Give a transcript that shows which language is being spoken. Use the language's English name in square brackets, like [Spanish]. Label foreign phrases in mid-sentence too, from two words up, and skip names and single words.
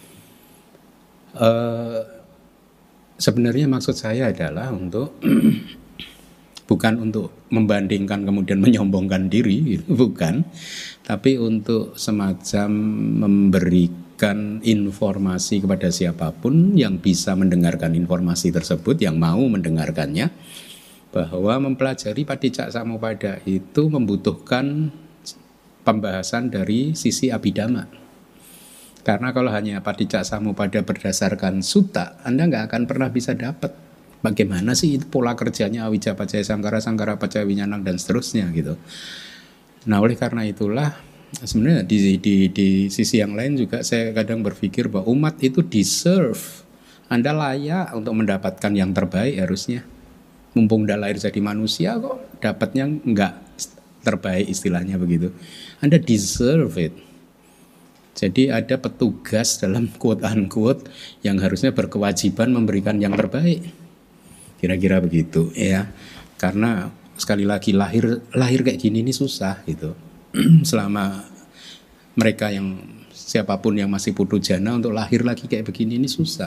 [Indonesian] Sebenarnya maksud saya adalah untuk bukan untuk membandingkan kemudian menyombongkan diri, gitu, bukan, tapi untuk semacam memberikan informasi kepada siapapun yang bisa mendengarkan informasi tersebut, yang mau mendengarkannya, bahwa mempelajari Paticcasamuppada itu membutuhkan pembahasan dari sisi Abhidhamma. Karena kalau hanya Paticcasamuppada berdasarkan sutta, Anda nggak akan pernah bisa dapat bagaimana sih itu pola kerjanya [Pali] awicca pacaya sangkara, sangkara pacaya wiññāṇam, [Indonesian] dan seterusnya gitu. Nah, oleh karena itulah sebenarnya di sisi yang lain juga saya kadang berpikir bahwa umat itu deserve, Anda layak untuk mendapatkan yang terbaik harusnya. Mumpung udah lahir jadi manusia kok dapatnya nggak terbaik, istilahnya begitu. Anda [English] deserve it. [Indonesian] Jadi ada petugas dalam [English] quote unquote [Indonesian] yang harusnya berkewajiban memberikan yang terbaik. Kira-kira begitu ya. Karena sekali lagi lahir kayak gini ini susah gitu. Selama mereka yang siapapun yang masih putu jana untuk lahir lagi kayak begini ini susah.